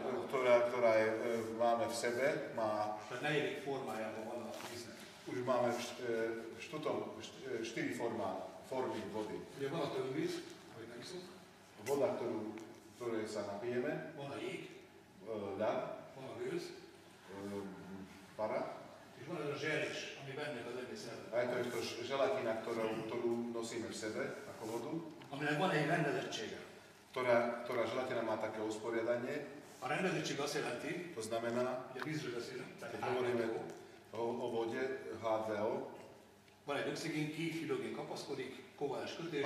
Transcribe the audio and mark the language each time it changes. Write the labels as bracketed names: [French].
[Slovak] voda, ktorá máme v sebe, má... [Hungarian] Tehát negyedik formájában van a víznek. [Slovak] Už máme 4 formy vody. [Hungarian] Ugye van a tönvíz, ahogy megiszunk. [Slovak] Voda, ktorej sa napijeme. [Hungarian] Van a jég. [Slovak] Ľad. [Hungarian] Van a gőz. [Slovak] Para. [Hungarian] És van az a zserés, ami benne az egész szervezet. [Slovak] A je to želatina, ktorú nosíme v sebe, ako vodu. [Hungarian] Aminek van egy rendezettsége. [Slovak] Ktorá želatina má také usporiadanie. [Hungarian] A rendezettség azt jelenti, [Slovak] to znamená, [Hungarian] hogy a vízről beszélünk, [Slovak] keď hovoríme o vode, H2O, [Hungarian] van egy oxigén, két hidrogén kapaszkodik, kovalens kötés.